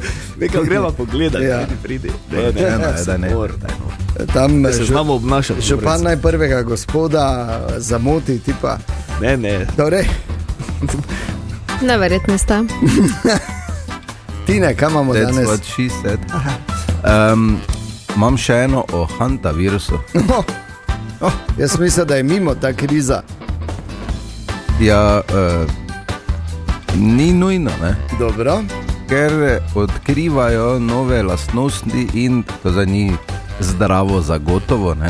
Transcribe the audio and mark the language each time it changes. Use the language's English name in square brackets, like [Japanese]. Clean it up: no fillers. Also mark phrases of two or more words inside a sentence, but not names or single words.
[Slovenian] Nekaj greva pogledati, Ja. pridi. Ne. Tam Da se znamo obnašati. župan najprvega gospoda zamoti, tipa. Ne. Torej, Neverjetni ste. Tine, kaj imamo [English] That's [Slovenian] danes? [English] what she said. [Slovenian] Imam še eno o hantavirusu. Jaz mislim, da je mimo ta kriza. Ja, ni nujno, ne? Dobro. Ker odkrivajo nove lastnosti in to za njih zdravo zagotovo, ne?